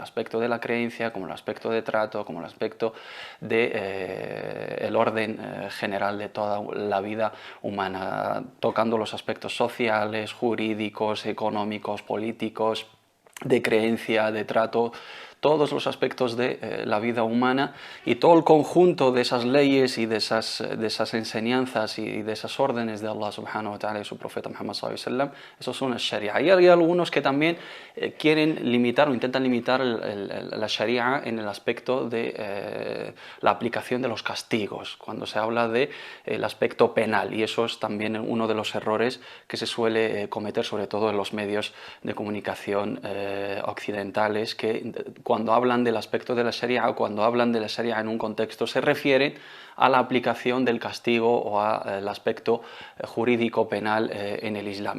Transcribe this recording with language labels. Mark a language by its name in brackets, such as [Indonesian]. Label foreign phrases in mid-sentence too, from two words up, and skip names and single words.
[Spanish] aspecto de la creencia, como en el aspecto de trato, como en el aspecto de el orden general de toda la vida humana, tocando los aspectos sociales, jurídicos, económicos, políticos, de creencia, de trato, todos los aspectos de la vida humana, y todo el conjunto de esas leyes y de esas enseñanzas y de esas órdenes de Allah [Arabic] سبحانه وتعالى [Spanish] y su profeta Muhammad [Arabic] صلى الله عليه وسلم. [Spanish] Esos son el sharia. Y hay algunos que también quieren limitar o intentan limitar la sharia en el aspecto de la aplicación de los castigos, cuando se habla del aspecto penal, y eso es también uno de los errores que se suele cometer, sobre todo en los medios de comunicación occidentales, que cuando hablan del aspecto de la sharia o cuando hablan de la sharia en un contexto se refieren a la aplicación del castigo o al aspecto jurídico penal en el Islam.